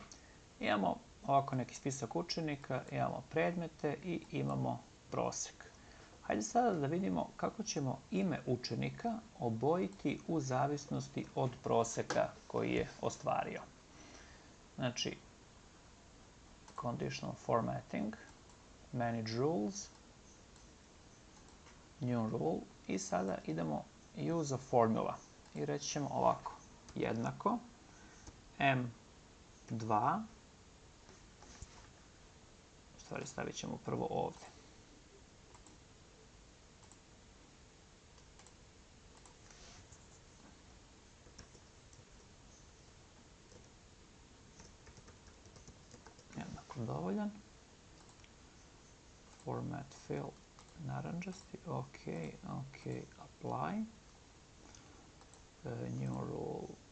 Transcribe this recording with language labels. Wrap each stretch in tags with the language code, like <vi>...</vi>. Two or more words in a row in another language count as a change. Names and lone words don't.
<sr>Imamo ovako neki spisak učenika, imamo predmete i imamo prosek. Hajde sada da vidimo kako ćemo ime učenika obojiti u zavisnosti od proseka koji je ostvario. Znači,</sr> <en>conditional formatting, manage rules, new rule</en> <sr>i sada idemo</sr> <en>use a formula</en> <sr>i reći ćemo ovako, jednako m2, u stvari stavit ćemo prvo ovde. Jednako dovoljan.</sr> <en>Format fill naranđasti, ok, apply. New rule.</en>